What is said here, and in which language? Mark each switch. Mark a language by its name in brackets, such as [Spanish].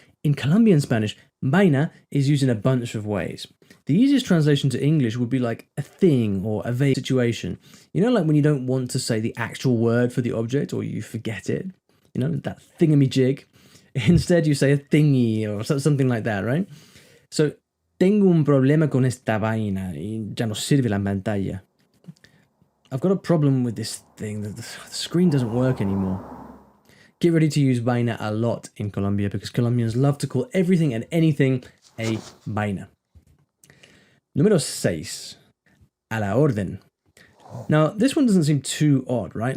[English] In Colombian Spanish, vaina is used in a bunch of ways. The easiest translation to English would be like a thing or a vague situation. You know, like when you don't want to say the actual word for the object or you forget it. You know, that thingamajig. Instead, you say a thingy or something like that, right? [Spanish] So, tengo un problema con esta vaina y ya no sirve la pantalla. [English] I've got a problem with this thing. The screen doesn't work anymore. Get ready to use vaina a lot in Colombia because Colombians love to call everything and anything a vaina. Número 6. A la orden. Now, this one doesn't seem too odd, right?